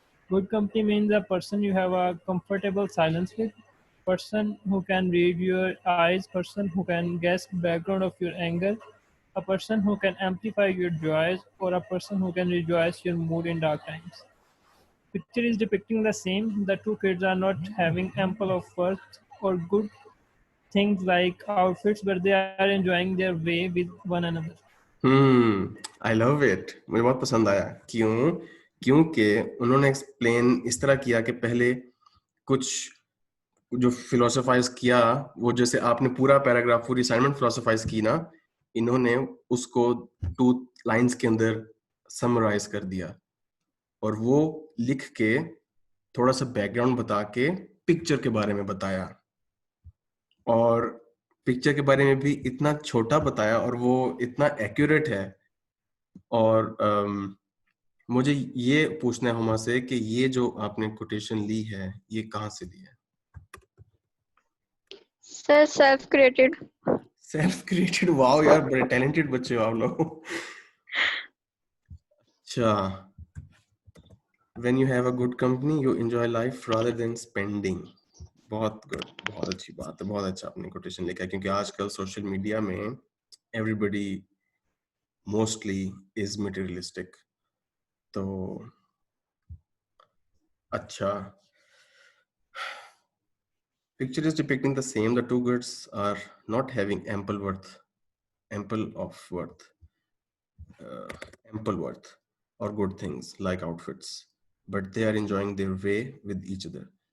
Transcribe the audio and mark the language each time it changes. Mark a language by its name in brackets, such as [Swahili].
[English] Good company means a person you have a comfortable silence with, person who can read your eyes, person who can guess background of your anger, a person who can amplify your joys, or a person who can rejoice your mood in dark times. Picture is depicting the same. The two kids are not having ample of worth or good things like outfits, but they are enjoying their way with one another. I love it, [Hindi] मुझे बहुत पसंद आया। क्यों? क्योंकि उन्होंने explain इस तरह किया कि पहले कुछ जो फिलोसोफाइज किया, वो जैसे आपने पूरा पैराग्राफ पूरी असाइनमेंट फिलोसोफाइज की ना, इन्होंने उसको 2 लाइंस के अंदर समराइज कर दिया और वो लिख के थोड़ा सा बैकग्राउंड बता के पिक्चर के बारे में बताया, और पिक्चर के बारे में भी इतना छोटा बताया और वो इतना एक्यूरेट है। और मुझे ये पूछना है हुमा से कि ये जो आपने कोटेशन ली है, ये कहाँ से ली है? [English] Sir self created. Self created? [Hindi] Wow यार, बड़े टैलेंटेड बच्चे हो आप लोग। [English] अच्छा, when you have a good company you enjoy life rather than spending। [Hindi] बहुत गुड, बहुत अच्छी बात है, बहुत अच्छा आपने कोटेशन लिखा है, क्योंकि आजकल सोशल मीडिया में [English] Everybody mostly is materialistic. [Hindi] तो अच्छा, [English] picture is depicting the same. The two goods are not having ample worth, ample of worth, ample worth or good things like outfits, but they are enjoying their way with each other.